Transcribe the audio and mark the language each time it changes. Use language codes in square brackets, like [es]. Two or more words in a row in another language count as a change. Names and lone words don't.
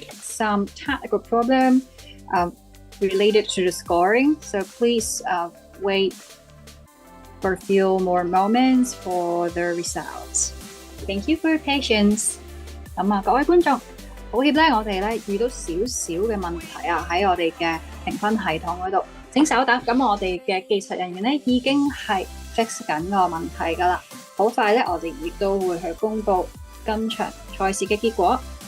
[en] some technical problem related to the scoring, so please wait for a few more moments for the results. Thank you for your patience. [yue] 咁啊，各位觀眾，抱歉咧，我哋咧遇到少少嘅問題啊，喺我哋嘅評分系統嗰度，請稍等。咁我哋嘅技術人員咧已經係 fix 緊個問題㗎啦，好快咧我哋亦都會去公佈今場賽事嘅結果。